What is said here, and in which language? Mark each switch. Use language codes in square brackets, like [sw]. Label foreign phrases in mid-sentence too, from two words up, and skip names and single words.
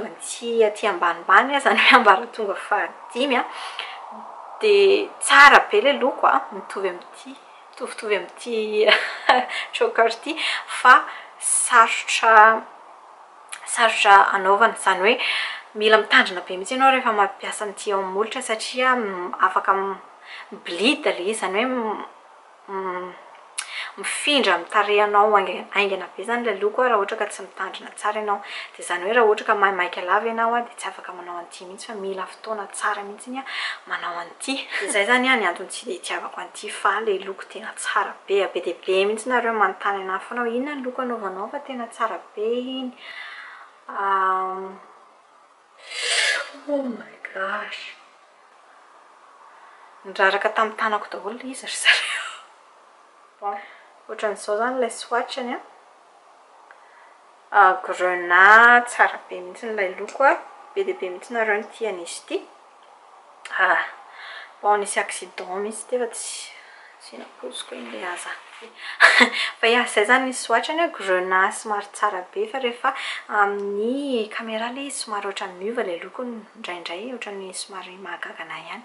[mg] ity aty ambanimbany zany hoe ambaratonga fahadimy dia tsara be le loko mitovitovy amin'ity choker ity fa sarotra anaovana zany hoe mila mitandrina be mihitsy ianao rehefa mampiasa an'ity ao amin'ny molotra satria afaka miblida le izy zany hoe mifindra amin'ny tarehinao aingana be zany le loko raha ohatra ka tsy mitandrina tsara ianao. Dia zany hoe raha ohatra ka maimaiky lava ianao dia tsy afaka manao an'ity mihitsy fa mila fotoana tsara mihitsy manao an'ity. Dia izay zany ny antony tsy dia tiavako an'ity fa le loko tena tsara be dia be mihitsy nareo manontany anahy foana hoe inona ny loko anaovanao fa tena tsara be iny. [en] Oh my gosh, [mg] niraraka tamin'ny tanako daholo izy ry zareo. Ohatran'izao zany ilay swatchany grenat tsara be mihitsy ilay loko be dia be mihitsy nareo ny tian'izy ity. Nisy accident mihitsy ty fa tsy napoziko iny le aza fa izay zany ny swatchany grenat somary tsara be fa rehefa amin'ny caméra le izy somary ohatran'ny miova le loko indraindray ohatran'ny somary mahagagana ihany.